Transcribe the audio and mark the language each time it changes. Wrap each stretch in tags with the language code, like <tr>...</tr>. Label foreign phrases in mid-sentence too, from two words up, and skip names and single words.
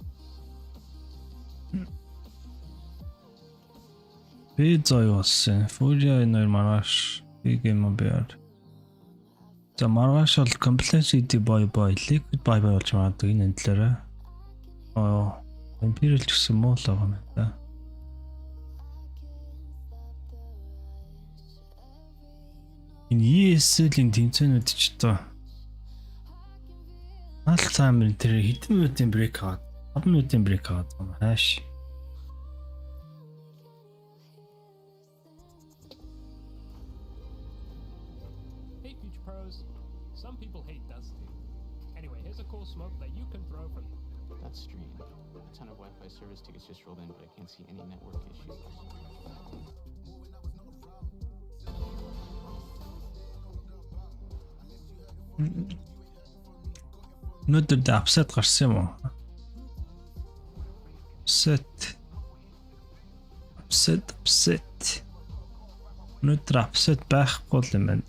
<mn>Faze болсон. Furia энэ маргааш game бод. За маргааш бол complexity boy liquid boy болж магадгүй энэ талаараа. Imperial ч гэсэн муу л байгаа юм да. Энэ ESL-ийн тэмцээнүүд ч одоо аль цаамын тэр хэдэн минутын брейк аваад 5 минутын брейк аваад байгаа хааш.</mn> <en>Hey Future Pros, some people hate Dusty. Anyway, here's a cool smoke that you can throw from. That's strange. A ton of Wi-Fi service tickets just rolled in, but I can't see any network issues.</en> <mn>Өнөөдөр апсет гарсан юм уу? Апсет. Өнөөдөр апсет байхгүй юм байна.</mn>